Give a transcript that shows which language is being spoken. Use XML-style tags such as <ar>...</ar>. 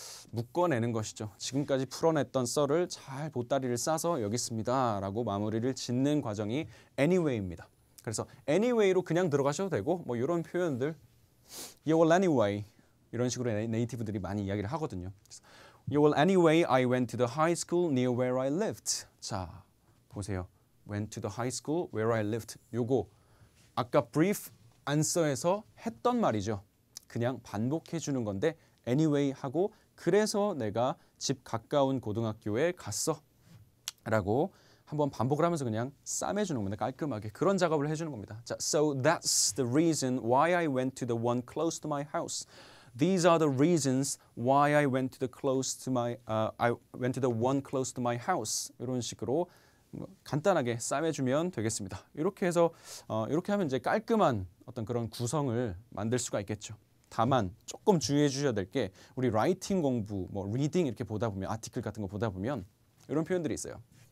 <ko>묶어내는 것이죠. 지금까지 풀어냈던 썰을 잘 보따리를 싸서 여기 있습니다 라고 마무리를 짓는 과정이 anyway입니다. 그래서 anyway로 그냥 들어가셔도 되고 뭐 이런 표현들</ko> <en>You will anyway</en> <ko>이런 식으로 네이티브들이 많이 이야기를 하거든요.</ko> <en>You will anyway, I went to the high school near where I lived.</en> <ko>자, 보세요.</ko> <en>Went to the high school where I lived.</en> <ko>요거 아까 brief answer에서 했던 말이죠. 그냥 반복해 주는 건데 anyway 하고 그래서 내가 집 가까운 고등학교에 갔어 라고 한번 반복을 하면서 그냥 싸매주는 겁니다. 깔끔하게 그런 작업을 해주는 겁니다. 자,</ko> <en>so that's the reason why I went to the one close to my house. These are the reasons why I went to the I went to the one close to my house.</en> <ko>이런 식으로 간단하게 싸매주면 되겠습니다. 이렇게 해서 이렇게 하면 이제 깔끔한 어떤 그런 구성을 만들 수가 있겠죠. 다만 조금 주의해 주셔야 될 게 우리 라이팅 공부, 뭐 리딩 이렇게 보다 보면 아티클 같은 거 보다 보면 이런 표현들이 있어요.</ko>